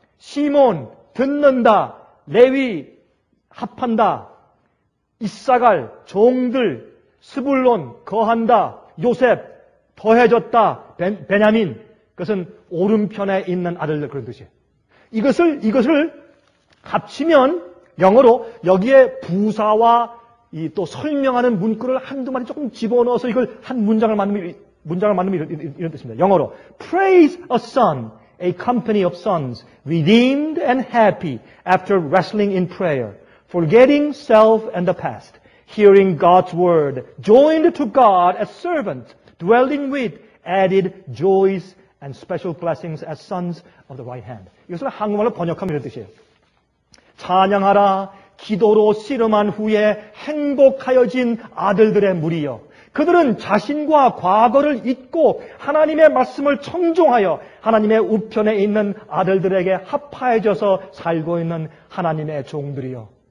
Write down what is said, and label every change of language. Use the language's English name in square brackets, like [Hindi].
[Korean] 시몬 듣는다, 레위 합한다, 이사갈 종들, 스불론 거한다, 요셉 더해졌다, 베냐민 그것은 오른편에 있는 아들들 그런 뜻이에요. 이것을 합치면 영어로 여기에 부사와 이 또 설명하는 문구를 한두 마디 조금 집어넣어서 이걸 한 문장을 만들면 이런 뜻입니다. 영어로 [English] Praise a son, a company of sons, redeemed and happy after wrestling in prayer, forgetting self and the past, hearing God's word, joined to God as servants, dwelling with, added joys and special blessings as sons of the right hand. [Korean] 이것을 한국말로 번역하면 이런 뜻이에요. 찬양하라, 기도로 씨름한 후에 행복하여진 아들들의 무리여. 그들은 자신과 과거를 잊고 하나님의 말씀을 청종하여 하나님의 우편에 있는 아들들에게 합하여져서 살고 있는 하나님의 종들이여.